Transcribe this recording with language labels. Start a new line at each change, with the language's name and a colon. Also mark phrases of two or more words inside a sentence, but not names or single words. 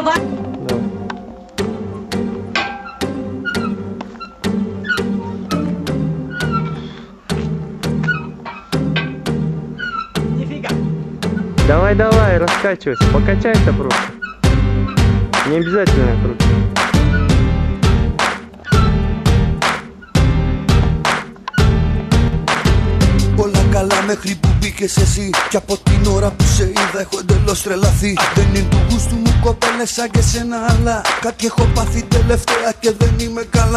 Russian: Давай. Нифига. Давай, раскачивайся, покачайся просто. Не обязательно круто.
Greek: Όλα καλά μέχρι που μπήκες εσύ. Κι από την ώρα που σε είδα έχω εντελώς τρελαθεί. Δεν είναι του γούστου μου κοπέλες σαν και σένα, αλλά κάτι έχω πάθει τελευταία και δεν είμαι καλά.